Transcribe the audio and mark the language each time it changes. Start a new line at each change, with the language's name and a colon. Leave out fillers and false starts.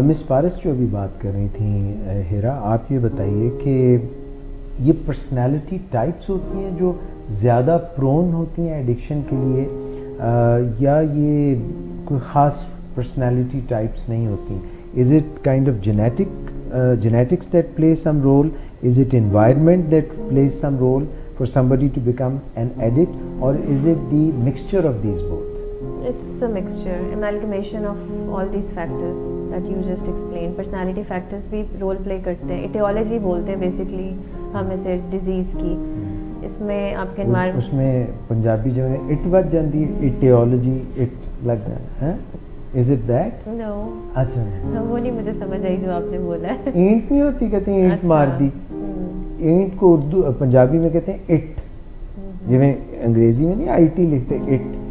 Urdu: مس پارس جو ابھی بات کر رہی تھیں ہیرا, آپ یہ بتائیے کہ یہ پرسنالٹی ٹائپس ہوتی ہیں جو زیادہ پرون ہوتی ہیں ایڈکشن کے لیے, یا یہ کوئی خاص پرسنالٹی ٹائپس نہیں ہوتی؟
English: Is it kind of genetics that play some role? Is it environment that plays some role for somebody to become an addict, or is it the mixture of these both? It's a mixture, amalgamation of all these factors that you just explained.
Urdu: Personality factors بھی role play کرتے ہیں. Etiology بولتے ہیں basically ہم اسے disease کی. اس میں آپ کے انوائرمنٹ, اس میں پنجابی جو ہے اٹ بچ جاتی ہے, ایٹیولوجی اٹ لگ رہا ہے.
English: Is it that? No.
Urdu: اچھا وہ نہیں مجھے سمجھ آئی جو آپ نے بولا ہے. اینٹ نہیں ہوتی, کہتے ہیں اینٹ مار دی. اینٹ کو اردو پنجابی میں کہتے ہیں اٹ, جویں انگریزی میں نہیں آئی ٹی لکھتے اٹ.